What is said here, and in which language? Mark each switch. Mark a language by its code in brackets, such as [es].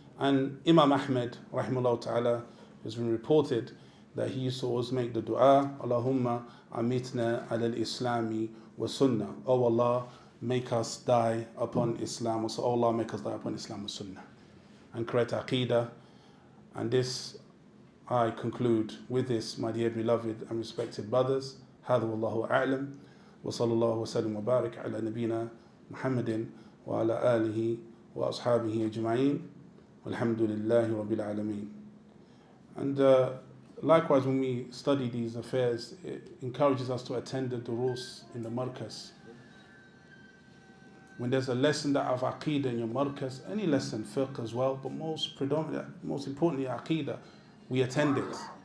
[en] And Imam Ahmed rahimahullah ta'ala has been reported that he used to always make the dua, [ar] Allahumma amitna ala al-Islami wa Sunnah. [en] Oh Allah, make us die upon Islam. So, oh Allah, make us die upon Islam wa Sunnah. And correct aqeedah. And this, I conclude with this, my dear beloved and respected brothers. [ar] هذا والله أعلم وصلى الله وسلم وبارك على نبينا محمد وعلى آله وأصحابه أجمعين والحمد لله رب العالمين. [en] And likewise, when we study these affairs, it encourages us to attend the durus in the markas. When there's a lesson that of aqeedah in your markas, any lesson, fiqh as well, but most importantly aqeedah, we attend it.